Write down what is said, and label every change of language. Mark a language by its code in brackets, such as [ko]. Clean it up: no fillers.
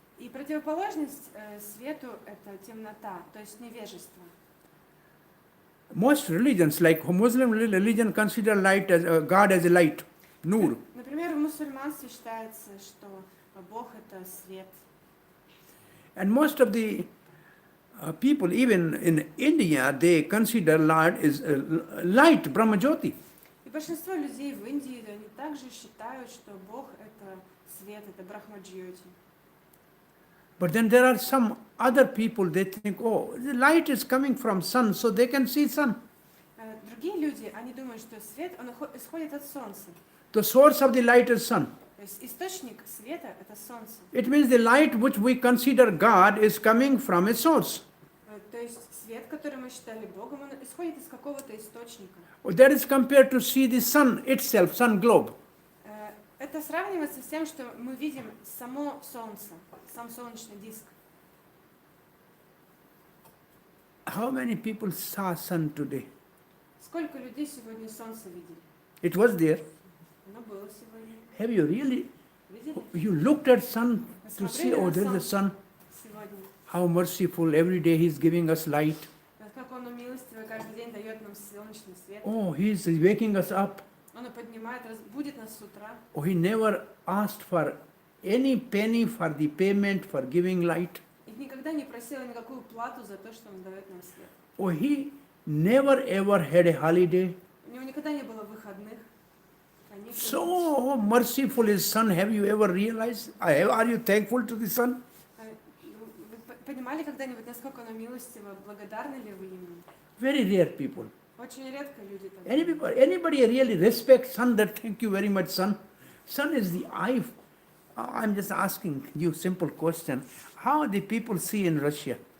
[ru] И противоположность свету это темнота, то есть невежество. [en] Most religions, like Muslim religion, consider light as God as a light, nur. [ru] Например, в мусульманстве считается, что Бог это свет. [en] And most of the people, even in India, they consider Lord is light, Brahmajyoti. [ru] И большинство людей в Индии, они также считают, что Бог это свет, это Брахмаджьоти. [en] But then there are some other people, they think, oh, the light is coming from sun, so they can see sun. [ru] Другие люди, они думают, что свет, он исходит от солнца. [en] The source of the light is sun. [ru] То есть источник света это солнце. [en] It means the light which we consider God is coming from a source. [ru] То есть свет, который мы считали Богом, он исходит из какого-то источника. [en] That is compared to see the sun itself, sun globe. [ru] Это сравнивается с тем, что мы видим само солнце, сам солнечный диск. [en] How many people saw sun today? [ru] Сколько людей сегодня солнце видели? [en] It was there. [ru] Оно было сегодня. [en] Have you really? [ru] Видели? [en] You looked at sun to see, oh, there is a sun. [ru] Сегодня. [en] How merciful, every day he is giving us light. [ru] Как он милостивый, каждый день дает нам солнечный свет. [en] Oh, he is waking us up. [ru] Он поднимает, будет нас с утра. [en] Oh, he never asked for any penny for the payment for giving light. [ru] И никогда не просил никакую плату за то, что он дает нам свет. [en] Oh, he never ever had a holiday. [ru] У него никогда не было выходных. каникул. [en] So merciful is sun. Have you ever realized? Are you thankful to the sun? [ru] Вы понимали когда-нибудь, насколько оно милостиво, благодарны ли вы ему? [en] Very rare people. [ru] Очень редко люди так. [en] Anybody really respects sun that thank you very much, sun? Sun is the eye. I'm just asking you simple question. How the people see in Russia?